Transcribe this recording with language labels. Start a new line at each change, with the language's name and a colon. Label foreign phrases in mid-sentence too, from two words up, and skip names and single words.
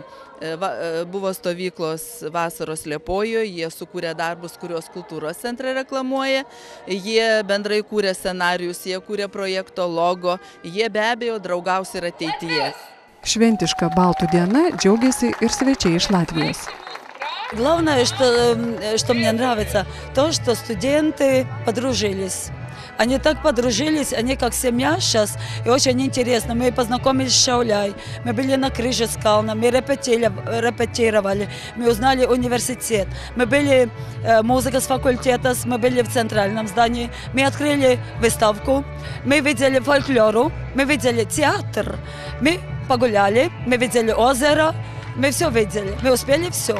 Lithuanian: Buvo stovyklos vasaros Liepojoje, jie sukūrė darbus, kuriuos kultūros centre reklamuoja, jie bendrai kūrė scenarijus, jie kūrė projekto logo, jie be abejo draugaus ir ateityje. Šventiška Baltų diena džiaugiasi ir svečiai iš Latvijos.
Russian: Главное, что мне нравится, то, что студенты подружились. Они так подружились, они как семья сейчас, и очень интересно. Мы познакомились с Шауляй, мы были на крыше скална, мы репетировали, мы узнали университет, мы были музыка с факультета, мы были в центральном здании, мы открыли выставку, мы видели фольклору, мы видели театр, мы погуляли, мы видели озеро, мы все видели, мы успели все.